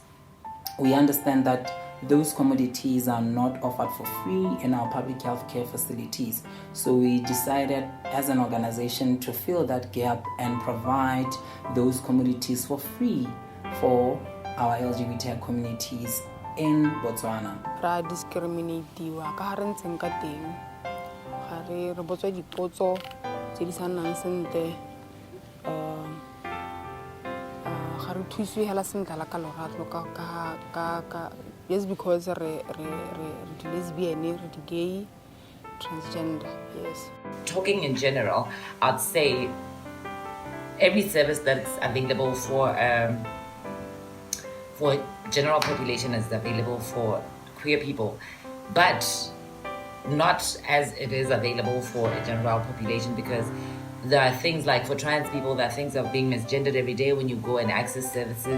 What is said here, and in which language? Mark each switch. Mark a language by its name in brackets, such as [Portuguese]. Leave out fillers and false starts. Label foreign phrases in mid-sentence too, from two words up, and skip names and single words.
[English] We understand that those commodities are not offered for free in our public health care facilities. So we decided as an organization to fill that gap and provide those commodities for free for our LGBTI communities in Botswana. [Tswana] Ra discriminatiwa ka hare ntseng ka teng. Ga re botswa dipotso tse di sanang sentle. Ga re thuswe hela sentle la ka lorato ka yes, because re lesbian, re [English] gay, transgender, yes. Talking in general, I'd say every service that's available for general population is available for queer people, but not as it is available for a general population, because there are things like for trans people, there are things of being misgendered every day when you go and access services.